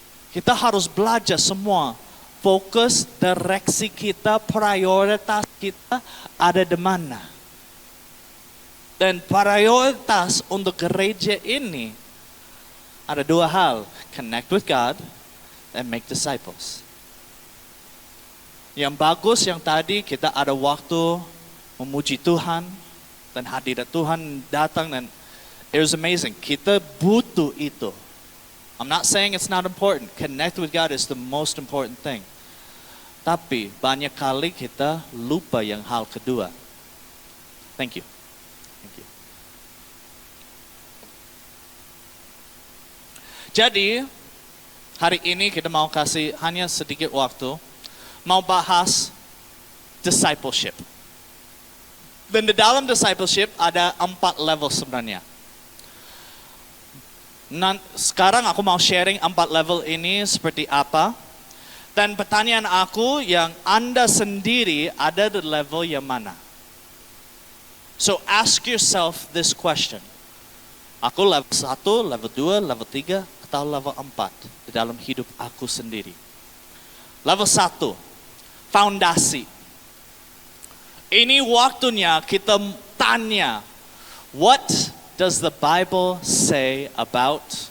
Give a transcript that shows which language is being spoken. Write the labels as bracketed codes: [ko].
[id] Kita harus belajar semua, fokus, direksi kita, prioritas kita ada di mana. Dan prioritas untuk gereja ini ada dua hal. [en] Connect with God and make disciples. [id] Yang bagus yang tadi kita ada waktu memuji Tuhan. Dan hadirat Tuhan datang dan [en] it was amazing. [id] Kita butuh itu. [en] I'm not saying it's not important. Connect with God is the most important thing. [id] Tapi banyak kali kita lupa yang hal kedua. [en] Thank you. Thank you. [id] Jadi, hari ini kita mau kasih hanya sedikit waktu. Mau bahas discipleship. Dan di dalam discipleship ada 4 level sebenarnya. Sekarang aku mau sharing 4 level ini seperti apa. Dan pertanyaan aku yang Anda sendiri ada di level yang mana? [en] So ask yourself this question. [id] Aku level 1, level 2, level 3, atau level 4 di dalam hidup aku sendiri. Level 1, fondasi. Ini waktunya kita tanya, [en] what does the Bible say about?